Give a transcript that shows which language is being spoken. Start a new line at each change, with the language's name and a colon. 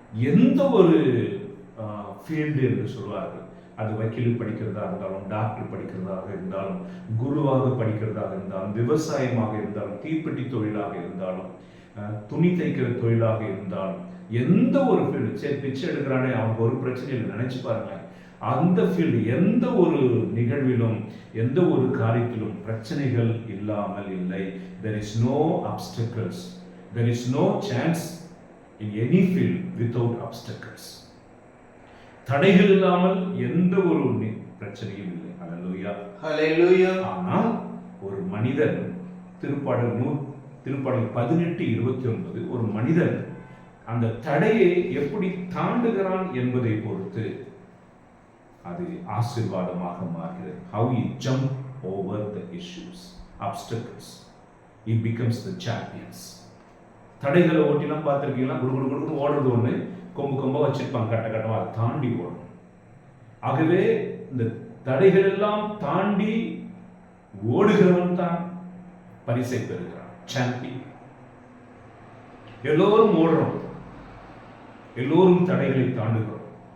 Tamil: எந்த ஒரு ஃபீல்டு என்று சொல்வார்கள், அது வக்கீல் படிக்கிறதா இருந்தாலும், டாக்டர் படிக்கிறதாக இருந்தாலும், குருவாக படிக்கிறதாக இருந்தாலும், விவசாயமாக இருந்தாலும், தீப்பெட்டி தொழிலாக இருந்தாலும், துணி தைக்கிற தொழிலாக இருந்தாலும், எந்த ஒரு ஃபீல்டு, சரி பிச்சை எடுக்கிறானே அவனுக்கு ஒரு பிரச்சனையில் நினைச்சு பாருங்களேன், அந்த ஃபீல்டு எந்த ஒரு நிகழ்விலும் எந்த ஒரு காரியத்திலும் பிரச்சனைகள் இல்லாமல் இல்லை.
English: There is no obstacles. There is no chance in any field without obstacles.
Tamil: தடைகள் இல்லாமல் எந்த ஒரு பிரச்சனையும் இல்லை. ஹல்லேலூயா, ஹல்லேலூயா. ஆனால் ஒரு மனிதன், திருப்பாடல் 18:29, ஒரு மனிதன் அந்த தடையை எப்படி தாண்டுகிறான் என்பதை பொறுத்து அது ஆசீர்வாதமாக மாறுகிறது.
English: How he jump over the issues, obstacles, he becomes the champions.
Tamil: தடைகளை ஓட்டிலாம் பார்த்துருக்கீங்களா? குடு ஓடுறது ஒன்று, கொம்பு கொம்பா வச்சிருப்பாங்க, கட்ட கட்டமா அதை தாண்டி ஓடும். ஆகவே இந்த தடைகள் எல்லாம் தாண்டி ஓடுகிறவன் தான் பரிசை பெறுகிறான், சாம்பியன். எல்லோரும் ஓடுறோம், எல்லோரும் தடைகளை தாண்டுகிறோம்.